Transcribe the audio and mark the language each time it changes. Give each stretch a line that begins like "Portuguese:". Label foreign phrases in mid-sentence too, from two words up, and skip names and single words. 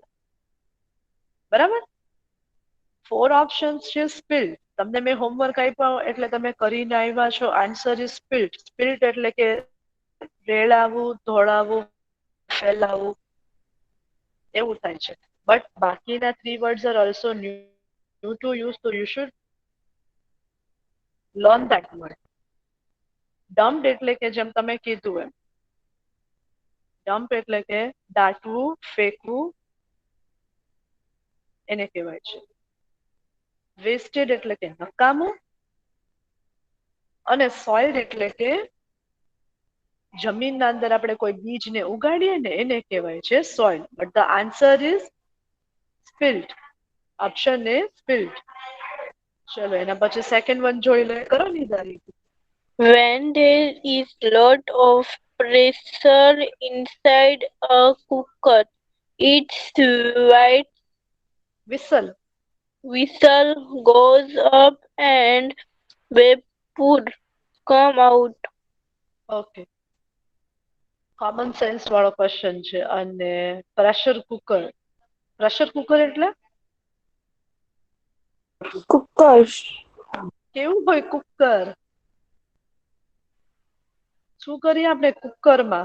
Gujarati: બરાબર? 4 ઓપ્શન્સ છે સ્પિલ્ડ. તમને મેં હોમવર્ક આપ્યો એટલે તમે કરીને આવ્યા છો.
English: answer is spilled.
Gujarati: સ્પિલ્ડ એટલે કે રેડાવું, ધોળાવું, ફેલાવું, એવું થાય છે.
English: બટ બાકીના 3 words are also new to use, so you should learn that word.
Gujarati: ડમ્પ એટલે કે જેમ તમે કીધું એમ, ડમ્પ એટલે કે દાટવું, ફેંકવું, એને કહેવાય છે. વેસ્ટેડ એટલે કે નકામું, અને સોઇલ્ડ એટલે કે જમીનના અંદર આપણે કોઈ બીજને ઉગાડીએ ને એને કહેવાય છે સોઇલ.
English: But the answer is spilled. Option A spilled.
Gujarati: ચલો એના પછી
English: second one
Gujarati: જોઈ લે. કરો નિદારી.
English: When there is lot of pressure inside a cooker, its white whistle. whistle goes up and vapor come out.
Gujarati: ઓકે.
English: common sense
Gujarati: વાળો ક્વેશ્ચન છે. અને
English: pressure cooker. pressure cooker
Gujarati: એટલે કુકર. કેવું હોય કુકર? શું કરીએ આપણે કુકરમાં?